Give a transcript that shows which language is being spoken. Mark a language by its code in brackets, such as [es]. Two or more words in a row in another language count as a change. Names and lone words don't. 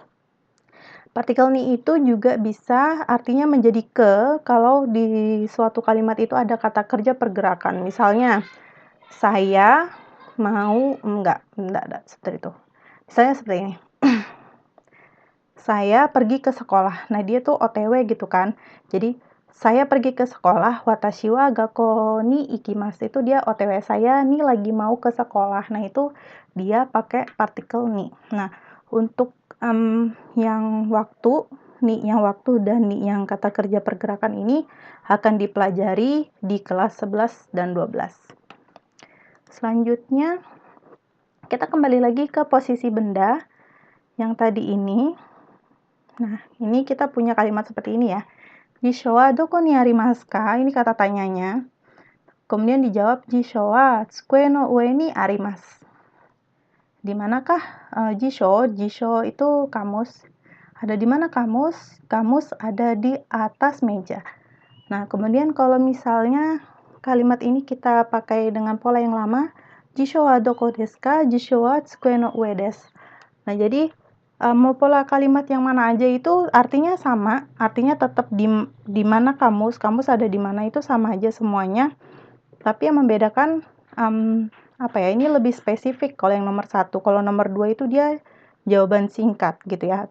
[id] Nah, kemudian Partikel ni itu juga bisa artinya menjadi ke kalau di suatu kalimat itu ada kata kerja pergerakan. Misalnya, saya mau enggak seperti itu. Misalnya seperti ini. Saya pergi ke sekolah. Nah, dia tuh OTW gitu kan. Jadi, saya pergi ke sekolah, [ja] 私は学校に行きます. [id] Itu dia OTW, saya nih lagi mau ke sekolah. Nah, itu dia pakai partikel ni. Nah, untuk yang waktu, ni yang waktu dan ni yang kata kerja pergerakan ini akan dipelajari di kelas 11 dan 12. Selanjutnya, kita kembali lagi ke posisi benda yang tadi ini. Nah, ini kita punya kalimat seperti ini ya. [ja] 辞書はどこにありますか? Ini kata tanyanya. [id] Kemudian dijawab, [ja] 辞書は机の上にあります. [id] Di manakah jisho? Jisho itu kamus. Ada di mana kamus? Kamus ada di atas meja. Nah, kemudian kalau misalnya kalimat ini kita pakai dengan pola yang lama, [ja] 辞書はどこですか? 辞書は机の上です. [id] Nah, jadi mau pola kalimat yang mana aja itu artinya sama, artinya tetap di mana kamus ada di mana itu sama aja semuanya. Tapi yang membedakan ini lebih spesifik kalau yang nomor 1. Kalau nomor 2 itu dia jawaban singkat gitu ya.